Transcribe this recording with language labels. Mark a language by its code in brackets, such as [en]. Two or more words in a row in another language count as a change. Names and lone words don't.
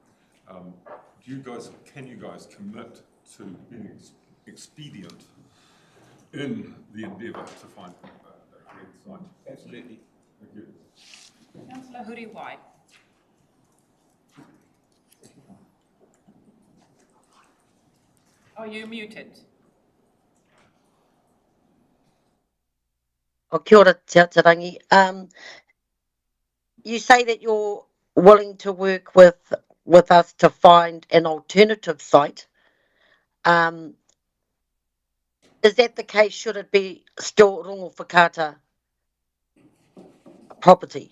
[en] Can you guys commit to being expedient in the endeavour to find a correct site? Absolutely. Thank you. Councillor Huriwai. Are you muted? Oh, [mi] kia ora, [en] Te Aturangi. You say that you're willing to work with us to find an alternative site. Is that the case? Should it be still Rongowhakaata property?